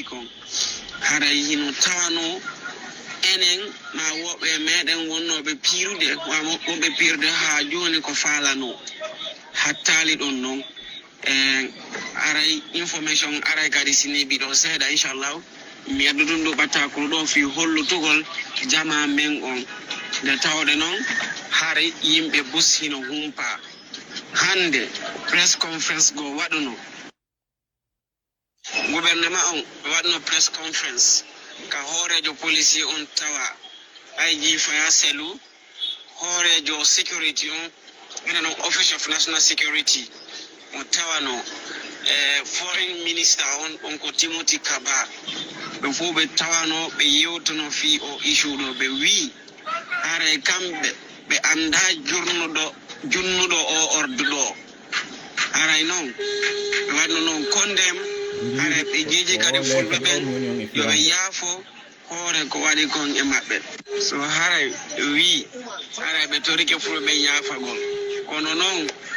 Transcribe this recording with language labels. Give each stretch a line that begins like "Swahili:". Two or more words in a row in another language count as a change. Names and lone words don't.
Fula: kon haray hino tawano enen ma woɓɓe meɗen wonnoɓe piirude woɓɓe piirude ha joni ko falano hattali ɗon noon aray information aray kadi siniɓi ɗo seeɗa inchallah mi addu ɗum ɗo ɓattakuru ɗo fi hollutugol jama men on nde tawde noon haare yimɓe bus hino humpa hande
English: press conference
Fula: go waɗuno gouvernement on waɗno
English: press conference
Fula: ka hoorejo policier on tawa IG Faya Selu hoorejo security on ina noon
English: office of national security
Fula: mo tawano
English: foreign minister
Fula: on ko Timothy Kaba ɓe fof ɓe tawano ɓe yewtono fi o issue ɗo ɓe wi haare kamɓe ɓe anda junnuɗo o ordu ɗo haray noon ɓe waɗno noon kondem haare ɓe jeeji kadi fulɓe ɓen yoɓe yaafo hoore ko waɗi kon e maɓɓe so haray wi haray ɓe torike fulɓe ɓen yaafagol kono noon